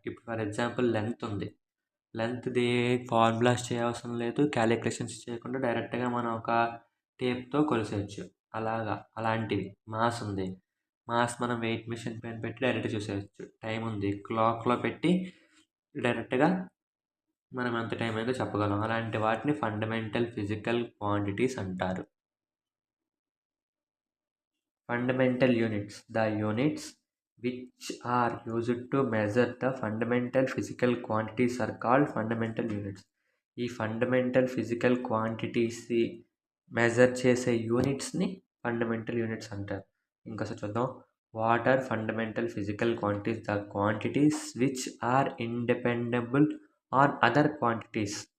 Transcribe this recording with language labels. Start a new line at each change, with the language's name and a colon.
Telugu: ఇప్పుడు for example length ఉంది. లెంత్ది formulas చేయవసరం లేదు, క్యాలిక్యులేషన్స్ చేయకుండా డైరెక్ట్గా మనం ఒక టేప్తో కొలిసేయచ్చు. అలాంటివి. మాస్ ఉంది. మాస్ మనం వెయిట్ మిషన్ పైన పెట్టి డైరెక్ట్గా చూసేయచ్చు. టైం ఉంది. క్లాక్లో పెట్టి డైరెక్ట్గా మనం ఎంత టైం అయిందో చెప్పగలం. అలాంటి వాటిని ఫండమెంటల్ ఫిజికల్ క్వాంటిటీస్ అంటారు.
English: Fundamental units, the units which are used to measure the fundamental physical quantities are called fundamental units.
Telugu: ఈ ఫండమెంటల్ ఫిజికల్ క్వాంటిటీస్ మెజర్ చేసే యూనిట్స్ని ఫండమెంటల్ యూనిట్స్ అంటారు. ఇంకోసారి చూద్దాం.
English: What are fundamental physical quantities? The quantities which are independable on other quantities.